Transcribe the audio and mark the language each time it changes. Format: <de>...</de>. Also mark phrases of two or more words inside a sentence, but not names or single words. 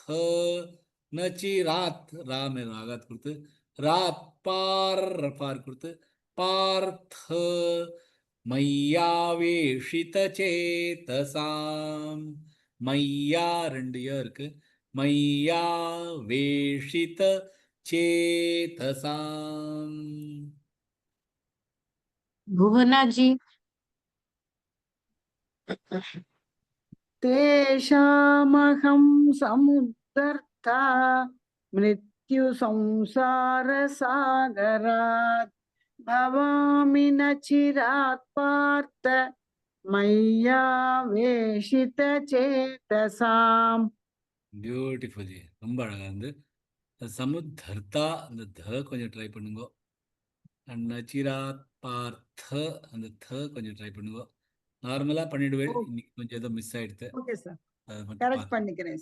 <ta>நச்சிராத் ராமே ஆகாத் கொடுத்து ராத் பார் கொடுத்து</ta> <sa>पार्थ मय्यावेशित चेतसाम्.</sa> <ta>மையா 2 இருக்கு.</ta> <sa>मय्यावेशित चेतसाम्. भुवना जी। तेषामहं समुद्धर्ता मृत्यु संसार सागरात् भवामि न चिरात् पार्थ मय्यावेशित चेतसाम्.</sa> <ta>பியூட்டிஃபுல். ரொம்ப அழகா இருந்து சமுத்தர்த்தா அந்த த கொஞ்சம் ட்ரை பண்ணுங்க.</ta> <sa>नचिरात् पार्थ</sa> <ta>அந்த த கொஞ்சம் ட்ரை பண்ணுங்க. நார்மலா பண்ணிடுவேன். இன்னைக்கு கொஞ்சம் ஏதோ மிஸ் ஆயிடுது. ஓகே சார், அது மட்டும் கரெக்ட் பண்ணிக்கிறேன்.</ta>